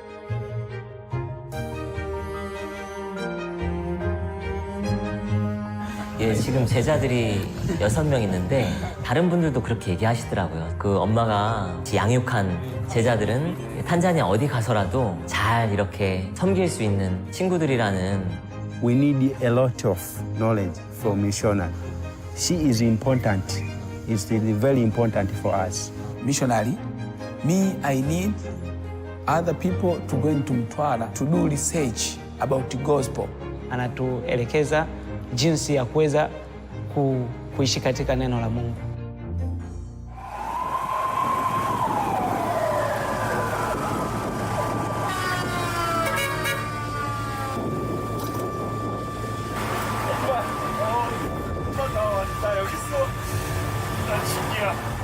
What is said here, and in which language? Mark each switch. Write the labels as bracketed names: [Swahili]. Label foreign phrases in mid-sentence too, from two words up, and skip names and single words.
[Korean] 예, 지금 제자들이 6명 있는데 다른 분들도 그렇게 얘기하시더라고요. 그 엄마가 양육한 제자들은 탄자니아 어디 가서라도 잘 이렇게 섬길 수 있는 친구들이라는. [English] We need a lot of knowledge from missionary. She is important. It's really very important for us. Missionary, me, I need other people to go into Mtwara to do research about the gospel. [Swahili] Anatuelekeza jinsi ya kuweza kuishi katika neno la Mungu. [Korean] 나 여기 있어. 나 진이야.